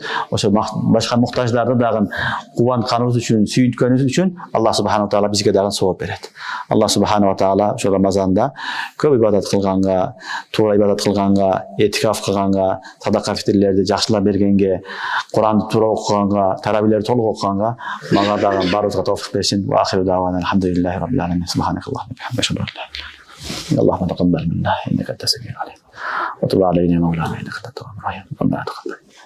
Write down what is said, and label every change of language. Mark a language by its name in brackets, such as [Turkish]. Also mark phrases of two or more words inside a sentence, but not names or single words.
[Kyrgyz] Ошо башка муктаждарды дагы кубантканыбыз үчүн, сүйүткөнүбүз үчүн Алла [Arabic] سبحانه تعالى [Kyrgyz] бизге дагы сооп берет. Алла [Arabic] سبحانه تعالى [Kyrgyz] ошо Рамазанда көп ибадат кылганга, туура ибадат кылганга, этикаф кылганга, садака фитрлерди жакшылап бергенге, Куранды туура окуганга, тарабилерди толук окуганга мага дагы баарыбызга товфик берсин. [Arabic] وآخر دعوانا الحمد لله رب العالمين سبحانك اللهم وبحمدك. اللهم تقبل منا انك انت السميع العليم وتب علينا مولانا انك انت التواب الرحيم. ربنا تقبل